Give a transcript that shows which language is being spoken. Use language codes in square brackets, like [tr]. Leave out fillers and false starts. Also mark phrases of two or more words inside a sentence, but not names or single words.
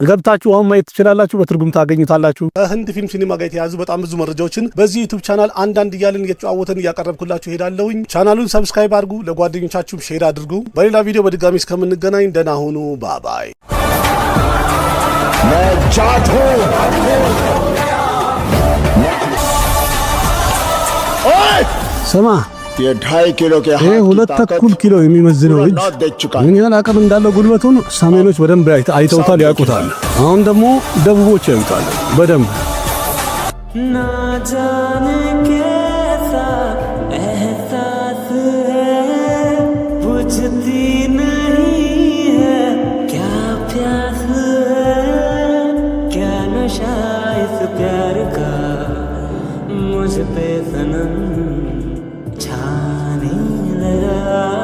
[am] ገብታችሁ አሁን ማየት ትችላላችሁ፣ በትርጉም ታገኙታላችሁ። ህንድ ፊልም ሲኒማ ጋር የተያዙ በጣም ብዙ መረጃዎችን በዚህ ዩቲዩብ ቻናል አንዳንድ እያልን እየተጫወተን እያቀረብኩላችሁ ሄዳለሁኝ። ቻናሉን ሰብስክራይብ አድርጉ፣ ለጓደኞቻችሁም ሼር አድርጉ። በሌላ ቪዲዮ በድጋሚ እስከምንገናኝ ደህና ሁኑ። ባባይ ስማ [hi] ये 2.5 किलो के [am] ይሄ 2.25 ኪሎ የሚመዝነው እጅ ምን ያህል አቅም እንዳለው ጉልበቱን ሰሜኖች በደንብ አይተውታል፣ ያውቁታል። አሁን ደግሞ ደቡቦች ያዩታል በደንብ። [hi] ना जाने कैसा एहसास है, बुझती नहीं है क्या प्यास है, क्या नशा इस प्यार का मुझ पे सनम छाने लगा।